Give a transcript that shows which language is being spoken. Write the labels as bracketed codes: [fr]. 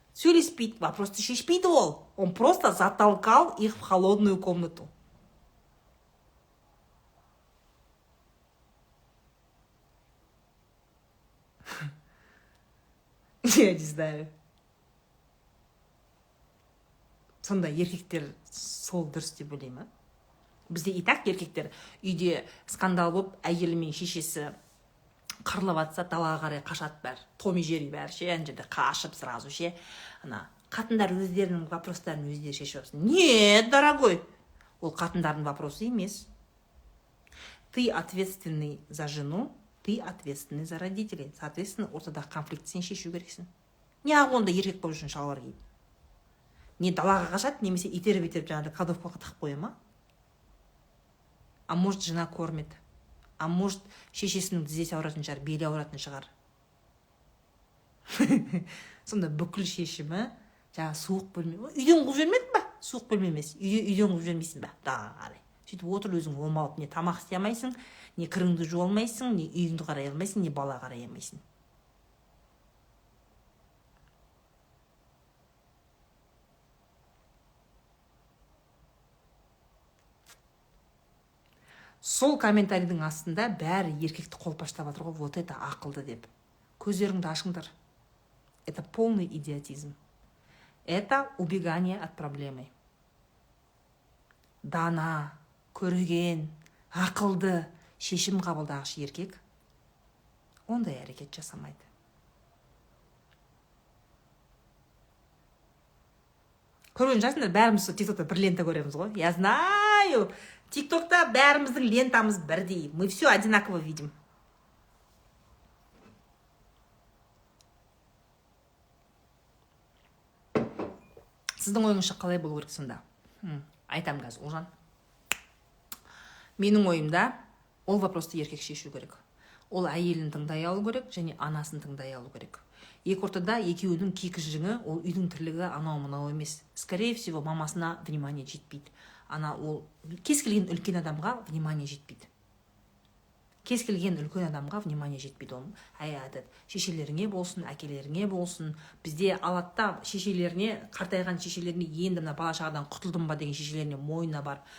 [kk] Сөйлеспейді, вопросты шешпейді ол. [ru] Он просто затолкал их в холодную комнату. Я не знаю. [kk] Сонда еркектер сол дұрыс деп ойлаймын. Бізде [ru] и так [kk] еркектер үйде скандал болып, әйелі мен шешесі қырылып жатса, далаға қарай қашады бәрі. Том и Джерри бәрі ше, ана жерде қашып сразу ше. Ана қатындар өздерінің вопростарын өздері шешіп жатсын. [ru] Нет, дорогой. [kk] Ол қатындардың вопросы емес. [ru] Ты ответственный за жену, ты ответственный за родителей. [kk] Соответственно, ортадағы конфликті сен шешу керексің. Неғып онда еркек болып үшін шалбар киіп? Не далаға қашады, немесе итеріп жаңағыдай кладовкаға тығып қоя ма? [ru] А может, жена кормит. А может, [kk] шешесінің тізесі ауыратын шығар, белі ауыратын шығар. Сонда бүкіл шешімі жаңа суық бөлме, үйден қуып жібермедің ба? Суық бөлме емес, үйден қуып жібермейсің ба? Қарай. Сөйтіп отыр өзің омалып, не тамақ істей алмайсың, не кіріңді жуа алмайсың, не үйіңді қарай алмайсың, не бала қарай алмайсың. Сол комментарийдің астында бәрі еркекті қолпаштап жатыр ғой, [ru] вот это [kk] ақылды деп. Көздеріңді ашыңдар. [ru] Это полный идиотизм. Это убегание от проблемы. [kk] Дана, көрген, ақылды шешім қабылдағыш еркек ондай әрекет жасамайды. Көрген жасыңдар, бәріміз тиктокта бір лента көреміз ғой. [ru] Я знаю, [kk] тиктокта бәріміздің лентамыз бірдей. [ru] Мы все одинаково видим. [kk] Сіздің ойыңызша қалай болу керек сонда? Айтам қазір, Олжан. Менің ойымда ол вопросты еркек шешу керек. Ол әйелін тыңдай алу керек және анасын тыңдай алу керек. Екі ортада екеуінің кикіжіңі, ол үйдің тірлігі анау-мынау емес. [ru] Скорее всего, [kk] мамасына внимание жетпейді. Ол кез келген үлкен адамға внимание жетпейді. Кез келген үлкен адамға внимание жетпейді. Ол шешелеріңе болсын, әкелеріңе болсын. Бізде алатта шешелеріне, қартайған шешелеріне, енді мына бала шағадан құтылдым ба деген шешелеріне мойнына бар.